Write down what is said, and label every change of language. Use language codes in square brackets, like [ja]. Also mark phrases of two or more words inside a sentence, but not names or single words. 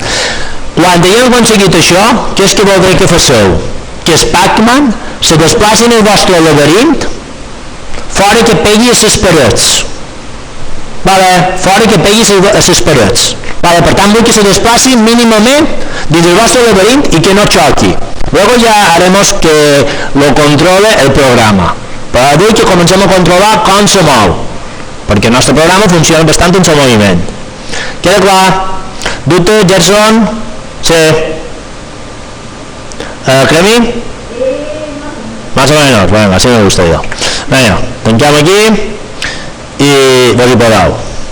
[ca] Quan hagueu aconseguit això, què és que voldré que faceu? Que el Pac-Man se desplaci en el vostre laberint fora que pegui a les parets. Vale, fora que pegui a les parets. Vale, per tant, vull que se desplaci mínimament dins del vostre laberint i que no xoqui. [es] Luego ya haremos que lo controle el programa. [ca] Però avui que comencem a controlar com se mou, perquè el nostre programa funciona bastant en el moviment. Queda clar? Dubte, Gerson? Sí. Cremi? [es] Más o menos, bueno, así me gusta yo. [ca] Bueno, tanquem aquí i vos hi podeu.